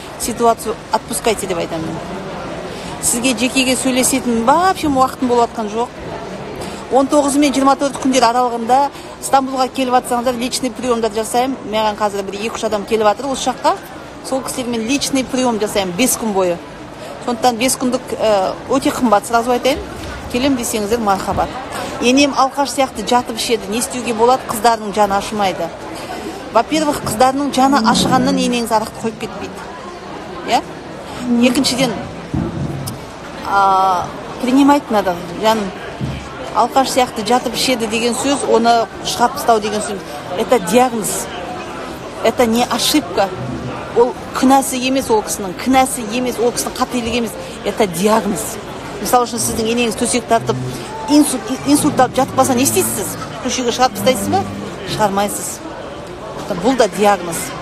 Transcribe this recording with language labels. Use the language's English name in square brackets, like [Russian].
[Russian] Ситуацию отпускайте [Kazakh] деп айтамын. Сізге жекеге сөйлесетін [Russian] вообще [Kazakh] уақытым болып атқан жоқ. 19 мен 24 күндер аралығында Стамбулға келіп атсаңыздар, личный приемдар жасаймын. Маған қазір бір 2-3 адам келіп атыр осы жаққа. Сол кісілермен личный прием жасаймын 5 күн бойы. Сондықтан 5 күндік өте қымбат, [Russian] сразу [Kazakh] айтайын. Келем десеңіздер мархабат. Енем алқаш сияқты жатып ішеді. Не істеуге болады? Қыздарының жаны ашымайды. [Russian] Во-первых, [Kazakh] қыздарының жаны ашығаннан енеңіз арақты қойып кетпейді. [Russian] Я? [Kazakh] Екіншіден, [Russian] принимать надо. [Kazakh] Жаным, алқаш сияқты жатып ішеді деген сөз, оны шығарып тастау деген сөз. [Russian] Это диагноз. Это не ошибка. [Kazakh] Ол күнәсі емес ол кісінің. Күнәсі емес ол кісінің, қателігі емес. [Russian] Это диагноз. [Kazakh] Мысалы үшін сіздің енеңіз төсек тартып, инсульт алып жатып қалса не істейсіз? Көшеге шығарып тастайсыз ба? Шығармайсыз. Бұл да диагноз.